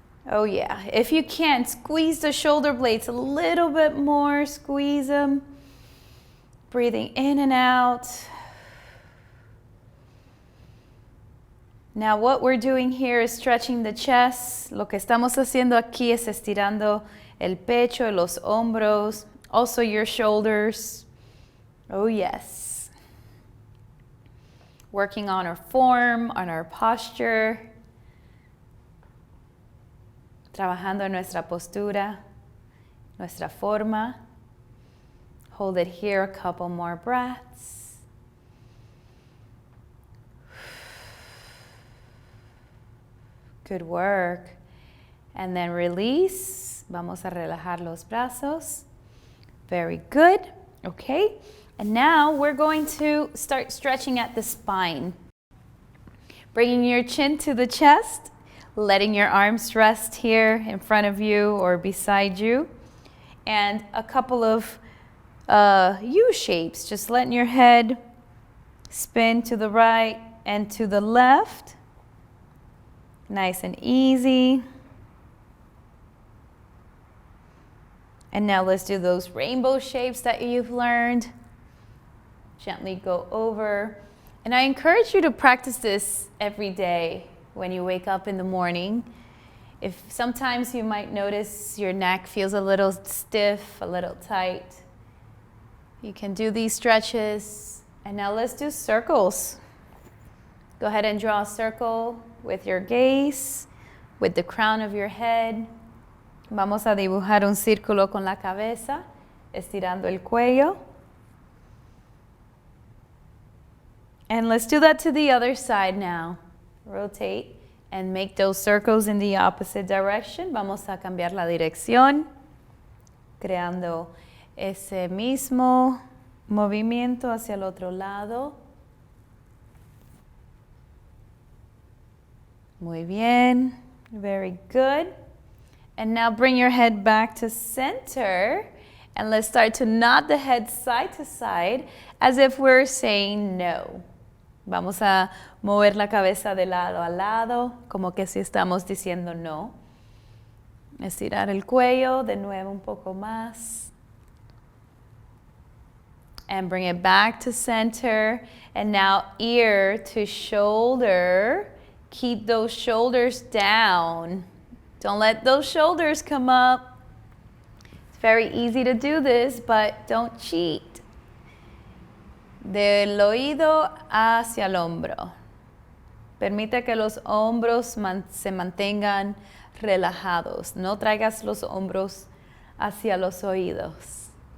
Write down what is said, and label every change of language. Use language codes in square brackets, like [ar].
[en] Oh yeah, if you can, squeeze the shoulder blades a little bit more, squeeze them. Breathing in and out. Now what we're doing here is stretching the chest. [es] Lo que estamos haciendo aquí es estirando el pecho, los hombros, [en] also your shoulders. Oh yes. Working on our form, on our posture. [es] Trabajando en nuestra postura, nuestra forma. [en] Hold it here a couple more breaths. Good work. And then release. [es] Vamos a relajar los brazos. [en] Very good. Okay. And now we're going to start stretching at the spine. Bringing your chin to the chest, letting your arms rest here in front of you or beside you. And a couple of U shapes, just letting your head spin to the right and to the left. Nice and easy. And now let's do those rainbow shapes that you've learned. Gently go over. And I encourage you to practice this every day when you wake up in the morning. If sometimes you might notice your neck feels a little stiff, a little tight, you can do these stretches. And now let's do circles. Go ahead and draw a circle with your gaze, with the crown of your head. [es] Vamos a dibujar un círculo con la cabeza, estirando el cuello. [en] And let's do that to the other side now. Rotate and make those circles in the opposite direction. [es] Vamos a cambiar la dirección, creando ese mismo movimiento hacia el otro lado. Muy bien, [en] very good. And now bring your head back to center. And let's start to nod the head side to side as if we're saying no. [es] Vamos a mover la cabeza de lado a lado, como que si estamos diciendo no. Estirar el cuello, de nuevo un poco más. [en] And bring it back to center. And now ear to shoulder. Keep those shoulders down. Don't let those shoulders come up. It's very easy to do this, but don't cheat. [es] Del oído hacia el hombro. Permite que los hombros se mantengan relajados. No traigas los hombros hacia los oídos.